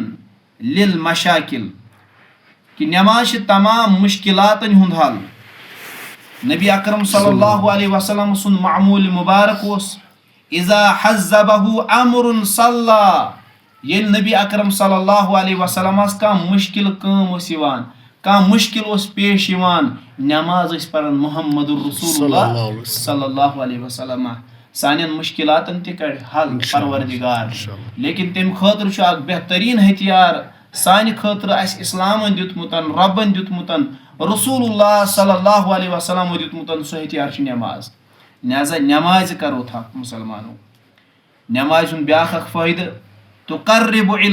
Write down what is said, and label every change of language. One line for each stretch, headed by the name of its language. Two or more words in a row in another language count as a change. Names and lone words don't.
Kashmiri: للمشاکل کہ نماز چھِ تمام مشکلاتن ہُنٛد حل نبی اکرم
Arabic: صلی اللہ علیہ وسلم
Kashmiri: سُنٛد معموٗل مبارک اوس
Arabic: اذا حزبہ امر صلی
Kashmiri: ییٚلہِ نبی اکرم
Arabic: صلی اللہ علیہ وسلمس
Kashmiri: کانٛہہ مُشکل کٲم ٲس یِوان کانٛہہ مُشکل اوس پیش یِوان نماز ٲسۍ پران محمد
Arabic: رسول اللہ صلی اللہ علیہ وسلم
Kashmiri: سانٮ۪ن مُشکلاتن تہِ کڑِ حل پروردگار لیکن تمہِ خٲطرٕ چھُ اکھ بہتریٖن ہتھیار سانہِ خٲطرٕ اسہِ اسلامن دیُتمُت رۄبن دیُتمُت رسول
Arabic: اللہ صلی اللہ علیہ وسلمو
Kashmiri: دیُتمُت سُہ ہتھیار چھُ نماز لہذا نمازِ کرو تھکھ مُسلمانو نمازِ ہُنٛد بیاکھ اکھ فٲیدٕ
Arabic: تقرب الی